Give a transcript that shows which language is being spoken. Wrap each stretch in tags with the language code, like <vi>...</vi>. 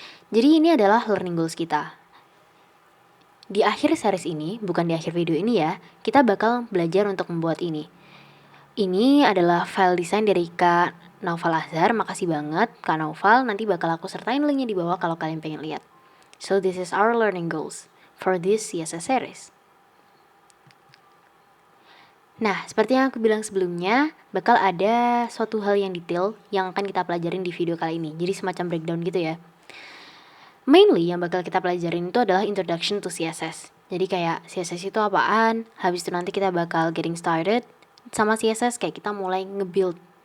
<id>Jadi ini adalah learning goals kita. Di akhir series ini, bukan di akhir video ini ya, kita bakal belajar untuk membuat ini. Ini adalah file desain dari Kak Naufal Azhar. Makasih banget Kak Naufal. Nanti bakal aku sertain linknya di bawah kalau kalian pengen lihat.</id> <en>So this is our learning goals for this CSS series.</en> <id>Nah, seperti yang aku bilang sebelumnya, bakal ada suatu hal yang detail yang akan kita pelajarin di video kali ini. Jadi semacam breakdown gitu ya. Mainly yang bakal kita pelajarin itu adalah introduction to CSS. Jadi kayak CSS itu apaan, habis itu nanti kita bakal</id> <en>getting started</en> <id>sama CSS, kayak kita mulai nge-build.</id>